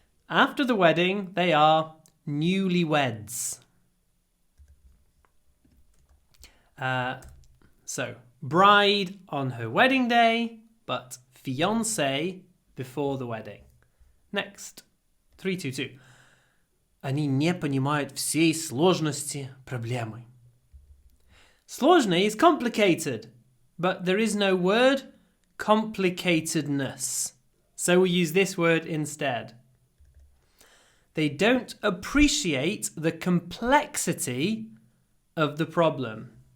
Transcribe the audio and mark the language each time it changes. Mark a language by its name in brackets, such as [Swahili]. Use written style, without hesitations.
[English] After the wedding, they are newlyweds. So, bride on her wedding day, but fiancé before the wedding. Next, 322. [Russian] Они не понимают всей сложности проблемы. [English] Сложный is complicated, but there is no word complicatedness. So we use this word instead. They don't appreciate the complexity of the problem.